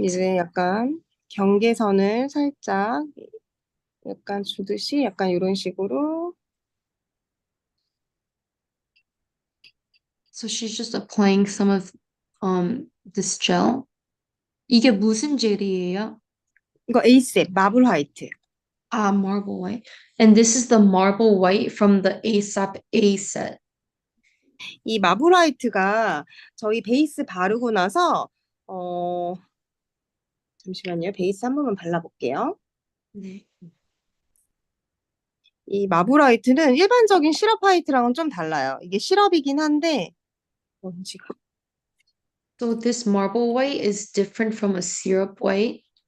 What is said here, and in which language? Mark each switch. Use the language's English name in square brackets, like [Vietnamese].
[Korean] 이제 약간 경계선을 살짝 약간 주듯이 약간 이런 식으로 [English] So she's just applying some of this gel. [Korean] 이게 무슨 젤이에요? 이거 에이셉 마블 화이트. [English] Ah, marble white. And this is the marble white from the ASAP A set. [Korean] 이 마블 화이트가 저희 베이스 바르고 나서 잠시만요. 베이스 한 번만 발라볼게요. 네. 이 마블 화이트는 일반적인 시럽 화이트랑은 좀 달라요. 이게 시럽이긴 한데 먼지가. [English] So this marble white is different from a syrup white.